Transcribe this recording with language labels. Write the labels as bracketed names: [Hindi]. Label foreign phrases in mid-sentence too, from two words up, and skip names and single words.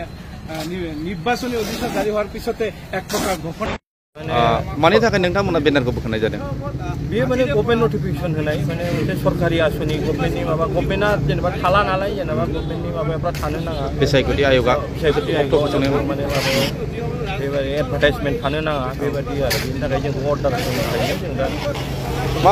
[Assamese] নিৰ্বাচনী অধিসূচনা জাৰি হোৱাৰ পিছতে এক প্ৰকাৰ ঘোষণা [Bodo] मानि थाखाय नोंथांमोना बेनारखौ बोखारनाय जादों बेयो माने [English] government notification [Bodo] होनाय माने मोनसे सरकारि आसनि गभर्नमेन्टनि माबा गभर्नमेन्टआ जेनेबा थाला नालाय जेनेबा गभर्नमेन्टनि माबाफ्रा थानो नाङा बिसायख'थि आय'गा बिसायख'थि आय'गा माने माबायाव बेबायदि एडभार्टाइजमेन्ट थानो नाङा बेबायदि आरो बेनि थाखाय जों अर्डार होनो हायो जों दा